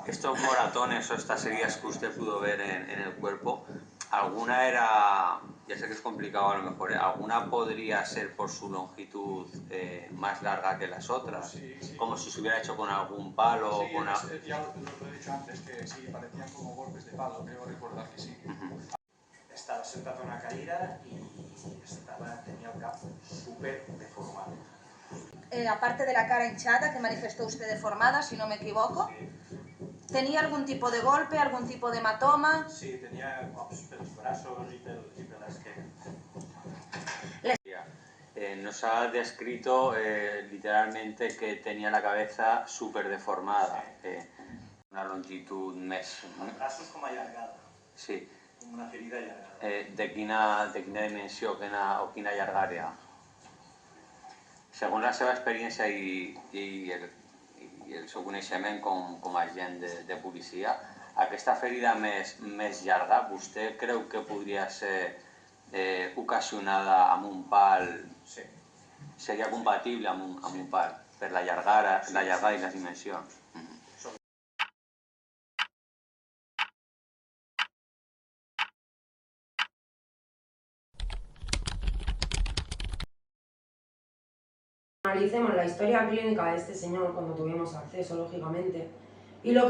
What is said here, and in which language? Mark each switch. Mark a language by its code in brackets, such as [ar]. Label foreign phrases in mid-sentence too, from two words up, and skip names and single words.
[es] Estos moratones o estas heridas que usted pudo ver en el cuerpo, ¿alguna era, ya sé que es complicado a lo mejor, alguna podría ser por su longitud más larga que las otras? Sí, sí. Como si se hubiera hecho con algún palo Sí, o con ya lo he dicho antes, que sí, parecían como golpes de palo, creo recordar que sí. [ca] Estava sentat a una cadira i tenía el cap [es] súper deformado. Aparte de la cara hinchada que manifestó usted deformada, si no me equivoco, Sí. ¿tenía algún tipo de golpe, algún tipo de hematoma? [ca] Sí, tenía cops pels braços i per l'esquena. [es] Nos ha descrito literalmente que tenía la cabeza súper deformada, una longitud més... [ca] Els braços com allargada. Sí. Com una ferida allargada. De quina dimensió o quina llargària? Segons la seva experiència i el seu coneixement com a agent de policia, aquesta ferida més llarga, vostè creu que podria ser ocasionada amb un pal? Sí. Seria compatible amb un pal, per la llargada i les dimensions? [es] Analicemos la historia clínica de este señor cuando tuvimos acceso, lógicamente, y lo